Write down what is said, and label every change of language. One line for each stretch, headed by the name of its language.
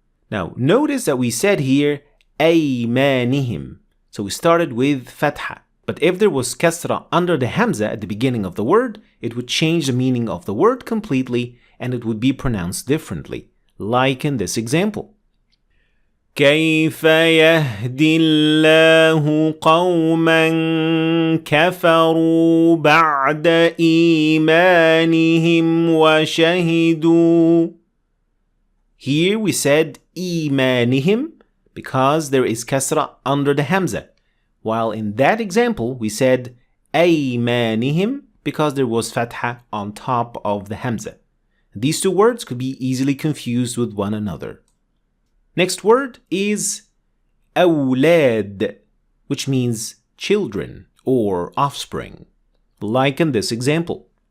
English: Now notice that we said here أيمانهم. So we started with fatha. But if there was kasra under the hamza at the beginning of the word, it would change the meaning of the word completely and it would be pronounced differently, like in this example.
Arabic: كيف يهدي الله قوما كفروا بعد إيمانهم وشهدوا.
English: Here we said إيمانهم because there is kasra under the hamza. While in that example, we said aymanihim because there was fatha on top of the hamza. These two words could be easily confused with one another. Next word is awlad, which means children or offspring, like in this example.